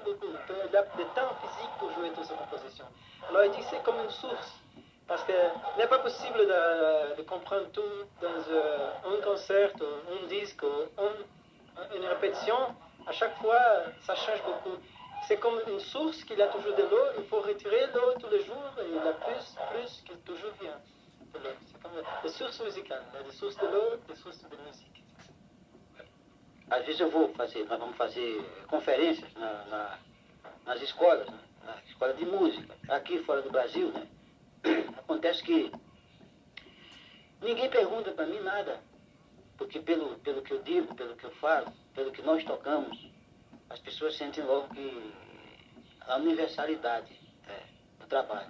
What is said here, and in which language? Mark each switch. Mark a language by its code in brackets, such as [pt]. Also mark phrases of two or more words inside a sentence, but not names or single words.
[fr] Il y a des temps physiques pour jouer toutes ces compositions. Alors il dit que c'est comme une source, parce qu'il n'est pas possible de comprendre tout dans un concert, ou un disque, ou une répétition. À chaque fois, ça change beaucoup. C'est comme une source qu'il a toujours de l'eau, il faut retirer l'eau tous les jours, et il a plus qui toujours vient de l'eau. C'est comme des sources musicales, des sources de l'eau, des sources de musique. [pt] Às vezes nós vamos fazer conferências nas escolas, né? Na escola de música, aqui fora do Brasil, né? Acontece que ninguém pergunta para mim nada, porque pelo que eu digo, pelo que eu falo, pelo que nós tocamos, as pessoas sentem logo que a universalidade do trabalho.